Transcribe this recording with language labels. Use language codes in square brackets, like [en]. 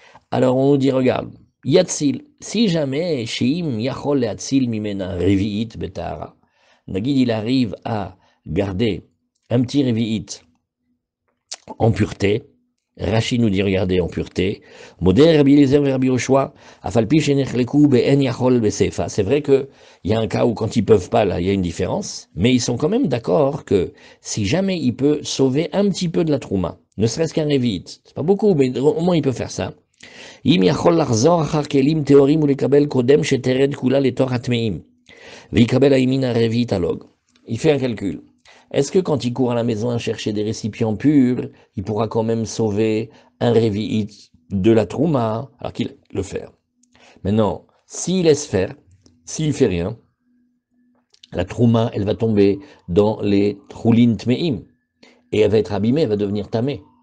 [fr] Alors on nous dit, regarde, Yatzil, si jamais [he] Sheim Yachol Yatzil Mimena Revi'it Betara, [fr] Nagid il arrive à garder un petit Revi'it en pureté, Rashi nous dit, regardez, en pureté, Moder Rabbi Eliezer Rabbi Yoshua, [he] Afalpi Shenechleku Be'en Yachol Besefa. [fr] C'est vrai qu'il y a un cas où quand ils peuvent pas, là, il y a une différence, mais ils sont quand même d'accord que si jamais il peut sauver un petit peu de la trouma, ne serait-ce qu'un Revi'it, c'est pas beaucoup, mais au moins il peut faire ça. [he] אם יכול לחזור אחר כלים טהורים ולקבל קודם שתרד כולה לתוך הטמאים, ויקבל הימין הרביעית הלוג. [fr] Il fait un calcul. Est-ce que quand il court à la maison à chercher des récipients purs, il pourra quand même sauver un révi'it de la trouma, alors qu'il le fait. Maintenant, s'il laisse faire, s'il fait rien, la trouma, elle va tomber dans les troulin tmeim, et elle va être abîmée, elle va devenir tamée.